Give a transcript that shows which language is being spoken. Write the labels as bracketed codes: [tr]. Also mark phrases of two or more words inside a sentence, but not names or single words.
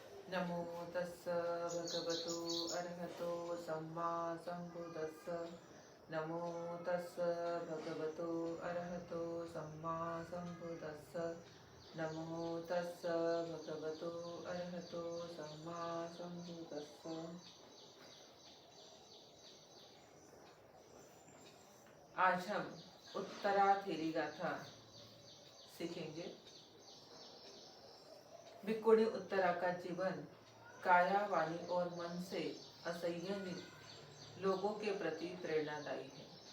[pi] नमो तस्स भगवतो अरहतो सम्मा सम्बुद्दस्स। नमो तस्स भगवतो अरहतो सम्मा सम्बुद्दस्स। नमो तस्स भगवतो अरहतो सम्मा सम्बुद्दस्स। [hi] आज हम उत्तरा थेरी गाथा सीखेंगे। भिक्खुनी उत्तरा का जीवन काया, वाणी और मन से असंयमित लोगों के प्रति प्रेरणादायी है।